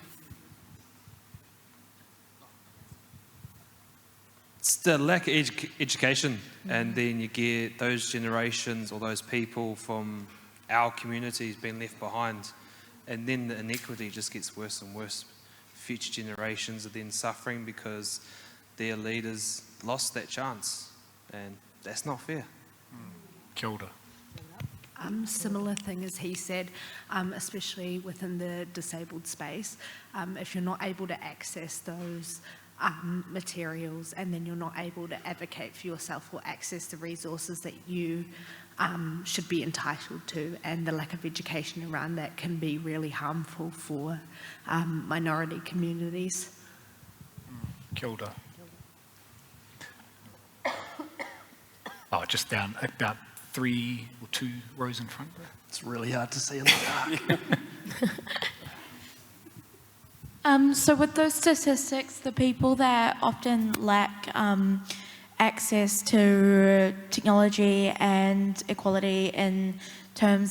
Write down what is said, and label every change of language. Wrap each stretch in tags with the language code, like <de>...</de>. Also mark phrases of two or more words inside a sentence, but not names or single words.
<en>It's the lack of education, and then you get those generations or those people from our communities being left behind, and then the inequity just gets worse and worse. Future generations are then suffering because their leaders lost that chance, and that's not fair.</en> <mi>Kia ora.</mi> <en>Similar thing as he said, especially within the disabled space, if you're not able to access those materials, and then you're not able to advocate for yourself or access the resources that you should be entitled to, and the lack of education around that can be really harmful for minority communities.</en> <mi>Kia ora.</mi> <en>Oh, just down about 3 or 2 rows in front. It's really hard to see in the dark. So with those statistics, the people that often lack access to technology and equality in terms</en>